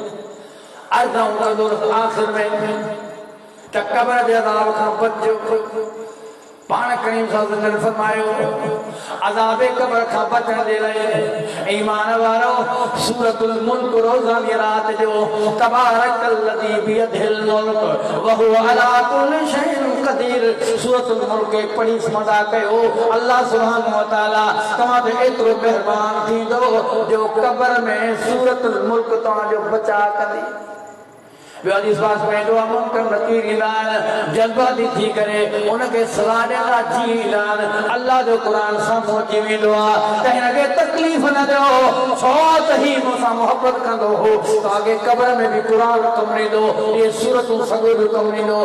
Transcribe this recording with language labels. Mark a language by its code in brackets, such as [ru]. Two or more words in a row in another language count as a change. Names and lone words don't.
[sd] अर्ज़ कंदुसि आख़िर में त क़ब्र जे अज़ाब खां बचिजो। पाण करीम [ar] صلى الله عليه وسلم [sd] फरमायो अज़ाब क़ब्र खां बचण जे लाइ ईमान वारो सूरतुल मुल्क रोज़ानी रात जो [ar] تبارك الذي بيده الملك وهو على كل شيء قدير [sd] सूरतुल मुल्क खे पढ़ी समझा कयो अल्लाह [ar] سبحانه وتعالى [sd] तव्हां ते एतिरो महिरबान थींदो जो क़ब्र में सूरतुल मुल्क तव्हांजो बचा कंदी। विश्वास पंहिंजो अमल कर नकीर ईंदा जज्बाती थी करे उनखे सलाह ॾियणा जी ईंदा अल्लाह जो क़ुरान साम्हूं अची वेंदो आहे त हिनखे तकलीफ़ न ॾियो छो त ही मूंसां मोहबत कंदो हो तव्हांखे क़ब्र में बि क़ुरान कमु ॾींदो इहे सूरतूं सॻो बि कमु ॾींदो।